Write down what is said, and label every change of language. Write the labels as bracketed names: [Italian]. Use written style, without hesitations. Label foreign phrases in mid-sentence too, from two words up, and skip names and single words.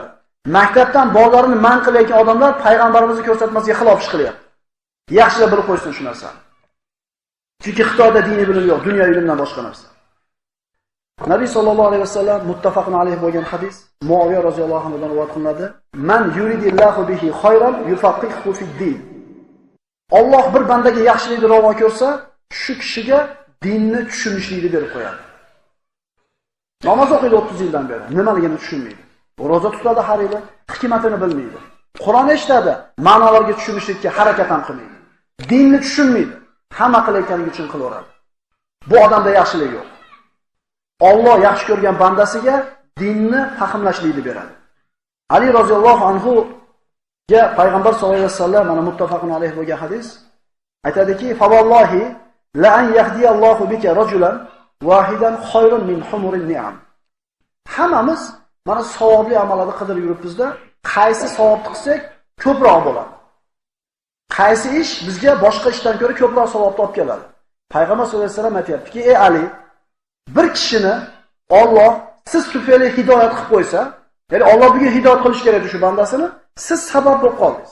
[Uzbek] Maktabdan bolalarini man qilayotgan odamlar payg'ambarimizning ko'rsatmasiga xilof ish qilyapti. Yaxshilab bilib qo'ysin shu narsani. Chunki Xitoyda diniy bilim yo'q, dunyoviy ilmdan boshqa narsa. Nabiy [Arabic] صلى الله عليه وسلم متفق عليه [Uzbek] bo'lgan hadis Muaviya [Arabic] رضي الله عنه [Uzbek] dan rivoyat qilinadi. [Arabic] من يرد الله به خيرا يفقهه في الدين. [Uzbek] Alloh bir bandaga yaxshilikni ravo ko'rsa, shu kishiga dinni tushunishlikni berib qo'yadi. Namoz o'qiydi 30 yildan beri, nimaligini tushunmaydi. Roza tutadi har yili, hikmatini bilmaydi. Qur'on eshitadi, ma'nolarga tushunishlikka harakat ham qilmaydi. Dinni tushunmaydi, hamma qilayotganligi uchun qilaveradi. Bu odamda yaxshilik yo'q. Alloh yaxshi ko'rgan bandasiga dinni fahmlashlikni beradi. [Arabic] Ali رضي الله عنه payg'ambar صلى الله عليه وسلم mana متفق عليه [Uzbek] bo'lgan hadis aytadiki: [Arabic] "فوالله لأن يهدي الله بك رجلا واحدا خير من حمر النعم." [Uzbek] Hammamiz mana savobli amallarni qidirib yuribmizda, qaysi savobni qilsak ko'proq bo'ladi. Qaysi ish bizga boshqa ishdan ko'ra ko'proq savobni olib keladi? Payg'ambar [Arabic] صلى الله عليه وسلم [Uzbek] aytayaptiki: "Ey Ali, bir kishini Alloh siz tufayli hidoyat qilib qo'ysa, ya'ni Alloh bugun hidoyat qilish kerak edi shu bandasini, siz sabab bo'lib qoldingiz.